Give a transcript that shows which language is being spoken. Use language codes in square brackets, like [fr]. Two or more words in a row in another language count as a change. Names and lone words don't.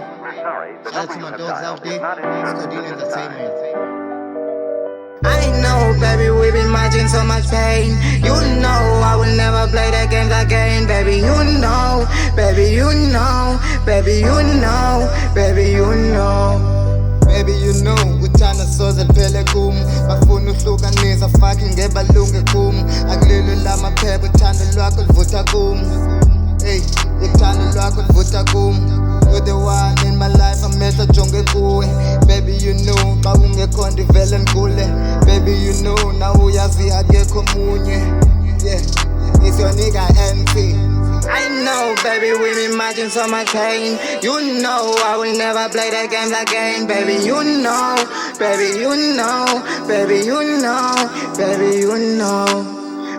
[en] Shout out to my dogs out there, Scodine Entertainment. I know, baby, we've been marching so much pain. You know I will never play the games again, baby. You know, baby, you know, baby, you know, baby, you know. Baby, you know, [xh] uthanda soze liphele kum bafuna uhlukanisa fucking ngebalunge kum akulilo lamaphepha uthando lwakho livutha kum hey uthando lwakho livutha kum [en] you're the one in my life [xh] amehlo jonge kuwe [en] baby you know [xh] xa ungekho ndivele ndikule [en] baby you know [xh] na uyazi akekho munye [en] yeah it's your nigga MC. I know, baby, we've been marching so much pain. You know I will never play the games again, baby. You know, baby, you know, baby, you know, baby, you know.